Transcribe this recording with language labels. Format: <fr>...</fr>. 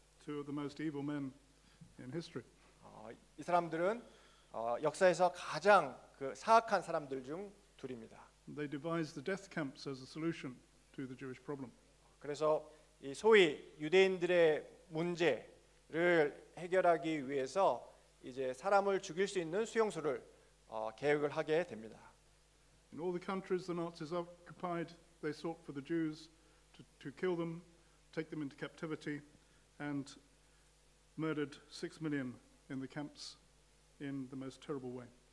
<en>Two of the most evil men in history.</en> <ko>이 사람들은 역사에서 가장 그 사악한 사람들 중 둘입니다.</ko> <en>They devised the death camps as a solution to the Jewish problem.</en> <ko>그래서 이 소위 유대인들의 문제를 해결하기 위해서 이제 사람을 죽일 수 있는 수용소를 계획을 하게 됩니다.</ko> <en>In all the countries the Nazis occupied, they sought for the Jews to kill them, take them into captivity, and murdered 6 million in the camps in the most terrible way.</en>